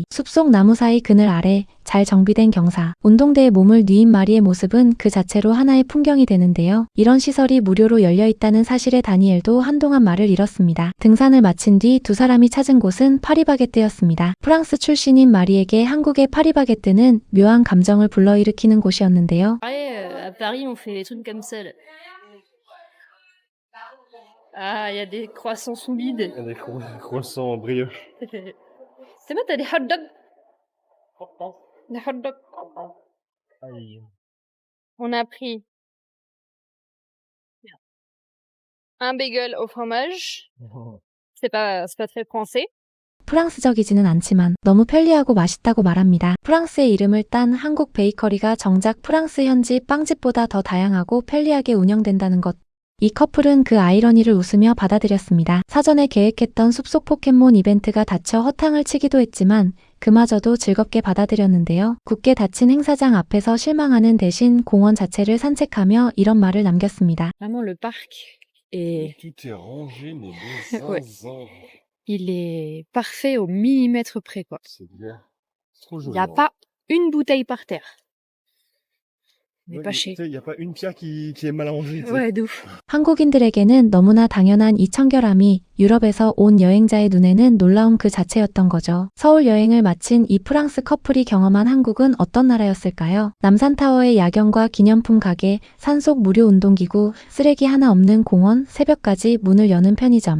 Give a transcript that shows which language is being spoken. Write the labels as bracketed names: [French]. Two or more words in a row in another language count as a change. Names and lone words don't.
[Korean] 숲속 나무 사이 그늘 아래 잘 정비된 경사. 운동대에 몸을 뉘인 마리의 모습은 그 자체로 하나의 풍경이 되는데요. 이런 시설이 무료로 열려 있다는 사실에 다니엘도 한동안 말을 잃었습니다. 등산을 마친 뒤 두 사람이 찾은 곳은 파리바게뜨였습니다. 프랑스 출신인 마리에게 한국의 파리바게뜨는 묘한 감정을 불러일으키는 곳이었는데요. [French] À Paris, on fait des trucs comme ça, là. Ah, il y a des croissants sous vide. Il y a des croissants brioches. C'est bon, t'as des [English] hot dogs? [French] Des [English] hot dogs. [French] Aïe. On a pris un bagel au fromage. C'est pas très français. 프랑스적이지는 않지만 너무 편리하고 맛있다고 말합니다. 프랑스의 이름을 딴 한국 베이커리가 정작 프랑스 현지 빵집보다 더 다양하고 편리하게 운영된다는 것. 이 커플은 그 아이러니를 웃으며 받아들였습니다. 사전에 계획했던 숲속 포켓몬 이벤트가 닫혀 허탕을 치기도 했지만 그마저도 즐겁게 받아들였는데요. 굳게 닫힌 행사장 앞에서 실망하는 대신 공원 자체를 산책하며 이런 말을 남겼습니다. Vraiment, le parc est, Tout est rangé, mais de Ouais. zinzin. il est parfait au millimètre près, quoi. C'est bien. Trop Il joli. n'y a hein. pas une bouteille par terre. Mais Ouais, pas tu cher. sais, il n'y a pas une pierre qui est mal rangée. tu sais. Ouais, de ouf. [Korean] 한국인들에게는 너무나 당연한 이 청결함이 유럽에서 온 여행자의 눈에는 놀라움 그 자체였던 거죠. 서울 여행을 마친 이 프랑스 커플이 경험한 한국은 어떤 나라였을까요? 남산타워의 야경과 기념품 가게, 산속 무료 운동기구, 쓰레기 하나 없는 공원, 새벽까지 문을 여는 편의점.